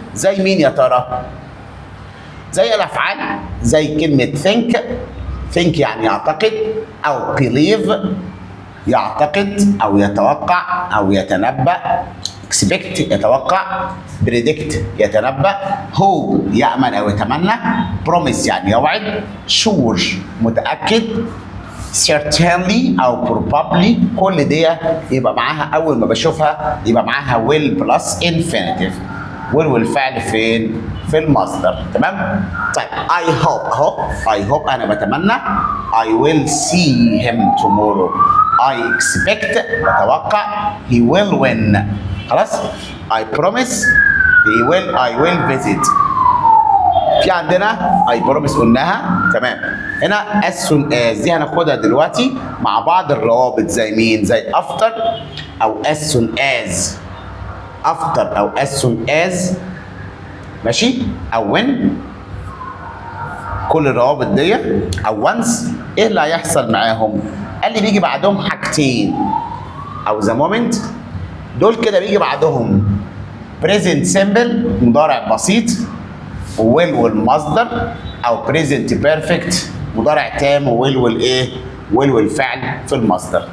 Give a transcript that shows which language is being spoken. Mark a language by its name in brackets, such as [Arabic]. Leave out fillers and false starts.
[Arabic] زي مين يا ترى؟ زي الافعال، زي كلمه think يعني يعتقد، او believe يعتقد او يتوقع او يتنبأ، expect يتوقع، predict يتنبأ، hope يأمل او يتمنى، promise يعني يوعد، sure متأكد، certainly او probably. كل دي يبقى معاها اول ما بشوفها يبقى معاها will plus infinitive. will والفعل فين؟ في المصدر. تمام؟ طيب [English] I hope اهو، I hope [Arabic] انا بتمنى، [English] I will see him tomorrow. I expect [Arabic] بتوقع [English] he will win. [Arabic] خلاص؟ [English] I promise I will visit. [Arabic] في عندنا [English] I promise [Arabic] قلناها. تمام. هنا as soon as دي هناخدها دلوقتي مع بعض الروابط. زي مين؟ زي after او as soon as، after او as soon as، ماشي؟ او when. كل الروابط دي او once ايه اللي هيحصل معاهم؟ قال لي بيجي بعدهم حاجتين، او the moment دول كده بيجي بعدهم present simple مضارع بسيط، will والمصدر، او present perfect مضارع تام، will والايه؟ will والفعل في المصدر.